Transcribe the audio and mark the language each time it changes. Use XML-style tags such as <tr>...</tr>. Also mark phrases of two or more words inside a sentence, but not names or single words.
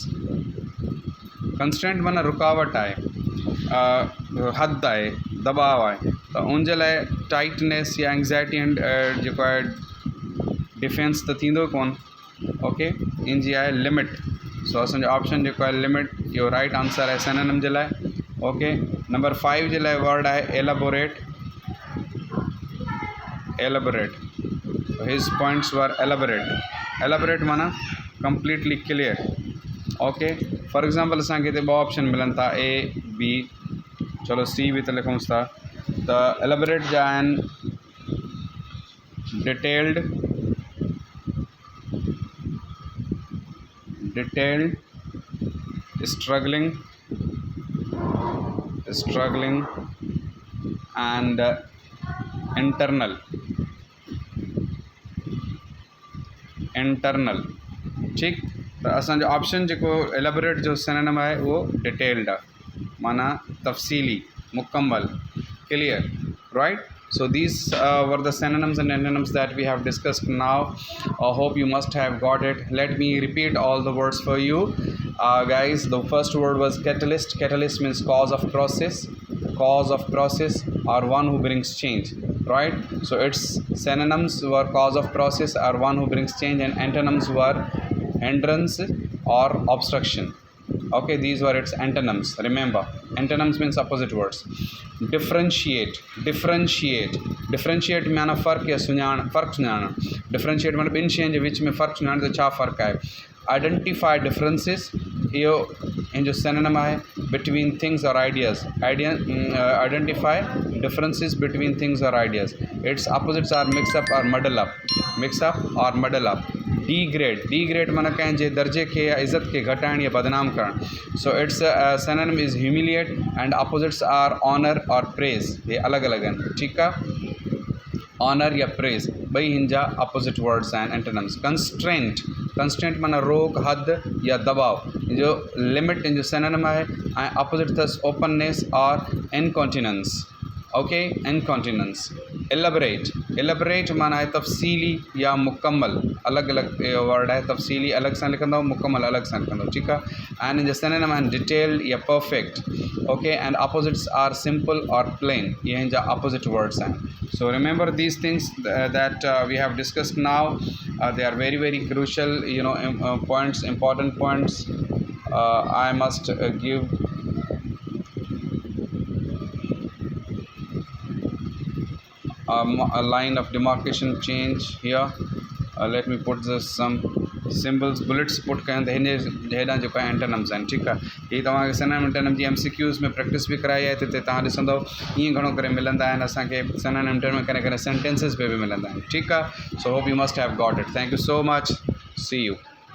<sd>कंस्ट्रेंट माना</sd> <hi>रुकावट है, हद है, दबाव है,</hi> <sd>तो उन जे लाइ टाइटनेस या</sd> <en>anxiety and</en> <sd>जेको आहे डिफेंस त थींदो कोन, ओके। इन जी आहे लिमिट, सो असांजो ऑप्शन जेको आहे लिमिट, इहो</sd> <en>right answer</en> <sd>आहे सिनोनिम जे लाइ, ओके। नंबर 5 जे लाइ वर्ड आहे</sd> <en>elaborate, elaborate, his points were elaborate, elaborate</en> <sd>माना</sd> <en>completely clear, okay. for example</en> <sd>असांखे हिते 2 ऑप्शन मिलनि था A B, चलो C भी तो लिखूं था, तो एलेबोरेट जा आहिनि</sd> <en>detailed, detailed, struggling, struggling and internal, internal,</en> <sd>ठीक। तो असांजो ऑप्शन जेको एलेबोरेट जो सिनोनिम आहे वो डिटेल्ड आहे, माना तफ़सीली, मुकम्मल,</sd> <en>clear, right? So these were the synonyms and antonyms that we have discussed now. I hope you must have got it. Let me repeat all the words for you, guys. The first word was catalyst. Catalyst means cause of process, cause of process, or one who brings change, right? So its synonyms were cause of process or one who brings change, and antonyms were hindrance or obstruction. Okay, these were its antonyms. Remember, antonyms means opposite words. Differentiate, differentiate, differentiate</en> <sd>माना फ़र्क़ या सुञाण, फ़र्क़ सुञाण, differentiate माना ॿिनि शयुनि जे विच में फ़र्क़ु सुञाण त छा फ़र्क़ु आहे।</sd> <en>Identify differences,</en> <sd>इहो इन जो synonym आहे</sd> <en>between things or ideas, identify differences between things or ideas. Its opposites are mix up or muddle up, mix up or muddle up. Degrade, degrade</en> <sd>माना कंहिंजे दर्जे के या इज़त के घटाइण या बदनाम करण.</sd> <en>So its synonym is humiliate and opposites are honor or praise.</en> <hi>ये अलग अलग हैं, ठीक है।</hi> <sd>ऑनर या प्रेज़ ॿई हिन जा</sd> <en>opposite words</en> <sd>आहिनि एंटोनिम्स। कंस्ट्रेंट, कंस्ट्रेंट माना रोक, हद या दबाव, जो लिमिट इन जो सिनोनिम आहे। ऐं अपोज़िट अथसि ओपननेस और इनकॉन्टिनेंस। ओके, इनकॉन्टिनेंस। एलेबरेट, एलेबरेट माना है तफ़सीली या मुकम्मल,</sd> <hi>अलग अलग वर्ड है,</hi> <sd>तफ़सीली अलग सां लिखंदो, मुकम्मल अलग सां लिखंदो,</sd> <hi>ठीक है।</hi> <sd>एंड इन जो सिनोनिम आहिनि डिटेल्ड या परफेक्ट।</sd> <en>okay, and opposites are simple और plain, ये हिन जा अपोज़िट वर्ड्स आहिनि। So remember these things that we have discussed now. They are very very crucial, you know, points, important points. I must give a line of demarcation change here. Let me put this some symbols, bullets put</en> <sd>कयूं त हिन हेॾां जेको आहे एंटोनिम्स आहिनि, ठीकु आहे। हीअ तव्हांखे</sd> <en>synonym antonym</en> <sd>जी MCQs में प्रैक्टिस बि कराई आहे, हिते तव्हां ॾिसंदव ईअं घणो करे मिलंदा आहिनि असांखे</sd> <en>synonym antonym,</en> <sd>कॾहिं कॾहिं सेंटेंसिस पे बि मिलंदा आहिनि, ठीकु आहे।</sd> <en>so hope you must have got it. thank you so much, see you.</en>